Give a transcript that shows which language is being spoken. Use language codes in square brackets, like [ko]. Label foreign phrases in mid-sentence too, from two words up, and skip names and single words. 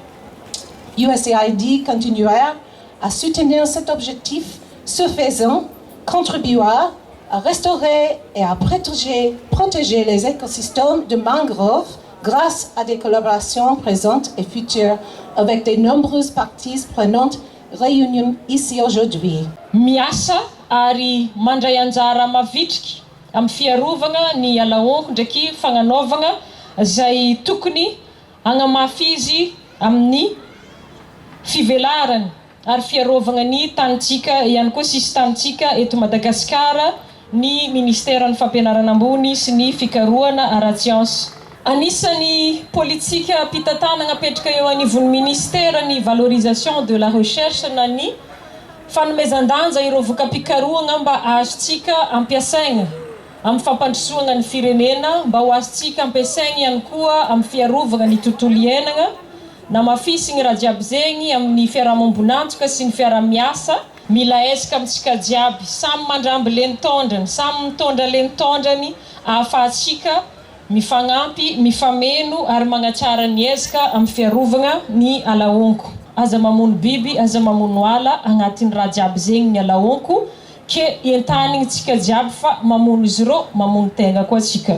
[fr] USAID continuera à soutenir cet objectif, ce faisant, contribuera à restaurer et à protéger les écosystèmes de mangroves grâce à des collaborations présentes et futures avec de nombreuses parties prenantes réunies ici aujourd'hui. [mg] Miasa ary mandray anjara mavitriky amin'ny fiarovana ny alaonko ndraiky fagnanaovana izay tokony hagnamafy izy amin'ny fivelarany ary fiarovana ny tanitsika ihany koa sisy tanitsika eto Madagasikara ny ministèran'ny fampianarana ambony sy ny fikarohana ara-tsiansy. Anisany politika mpitantanagna apetraka eo anivon'ny ministère ny [fr] valorisation de la recherche [mg] na ny fanomezan-danja ireo voka-pikarohana mba azontsika ampiasaigna amin'ny fampandrosoana ny firenena mba ho azontsika ampiasaigna ihany koa amin'ny fiarovana ny tontolo iainana na mafisy raha jiaby zegny amin'ny fiarahamonibonantsika sy ny fiaramiasa mila ezaka amintsika jiaby samy mandramby lentondrany samy mitondra lentondrany ahafahantsika mifagnampy mifameno ary magnatsara ny ezaka amin'ny fiarovana ny alaonko aza mamono biby aza mamono ala agnatin'ny raha jiaby zegny ny alaonko ke entanigny tsika jiaby fa mamono izy ireo mamono tegna koa tsika